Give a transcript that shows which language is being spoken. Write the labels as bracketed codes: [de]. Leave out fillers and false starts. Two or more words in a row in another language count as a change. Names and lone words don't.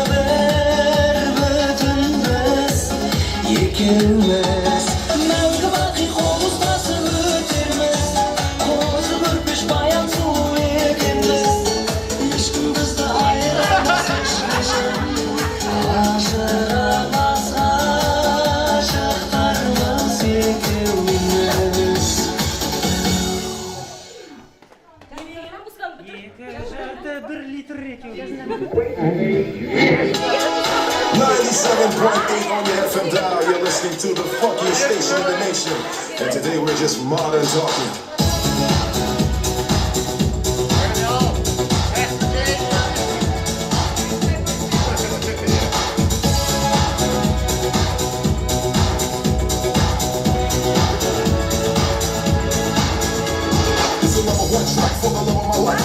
[kk] екеуміз мәңгі бақи қол ұстасып өтерміз қозы көрпеш баян сұлу екенбіз ешкім бізді айырамас ешқашан ажырамас ғашықтармыз екеуміз Екі жарты бір литр екеуміз [en] 97.8 on your FM dial, you're listening to the funkiest station in the nation. And today we're just modern talking. This is number one track for the love of my life.